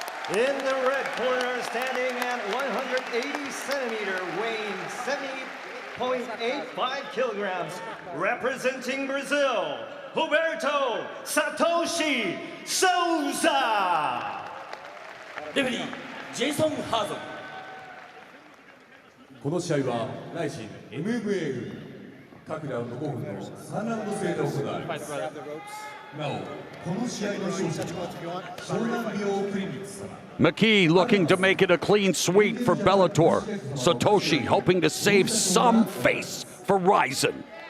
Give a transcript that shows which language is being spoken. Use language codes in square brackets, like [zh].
[en] In the red corner, standing at 180 centimeter, weighing 70.85 kilograms, representing Brazil, Roberto Satoshi Souza. [ja] レフェリージェイソン・ハーゾンこの試合はライジン MMA 各ラウンド5分の3ラウンド制で行われます。なお、この試合の勝者は湘南美容クリニック様。 [en] McKee looking to make it a clean sweep for Bellator. Satoshi hoping to save some face for Rizin.